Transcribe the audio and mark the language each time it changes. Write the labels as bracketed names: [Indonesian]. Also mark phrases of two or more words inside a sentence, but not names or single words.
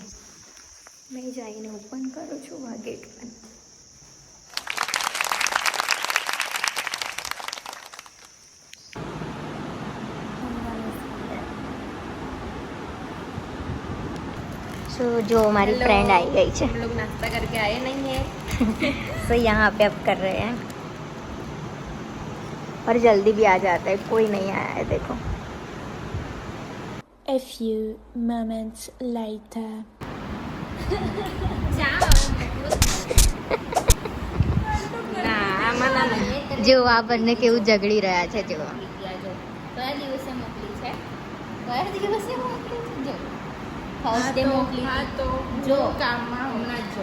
[Gujarati] મેં જઈને ઓપન કરું છું ગેટ પણ. [Hindi] सो जो हमारी फ्रेंड आई गई है, हम लोग नाश्ता करके आए नहीं है. सो यहाँ पे अब कर रहे हैं और जल्दी भी आ जाता है. कोई नहीं आया है देखो. [English] A few moments later. [Gujarati] જો આ બંને કેવું ઝઘડી રહ્યા છે. જો કયા દિવસે મોકલી છે? કયા દિવસે મોકલી છે? જો [English] first day [Gujarati] મોકલી તો જો કામમાં હમણાં જો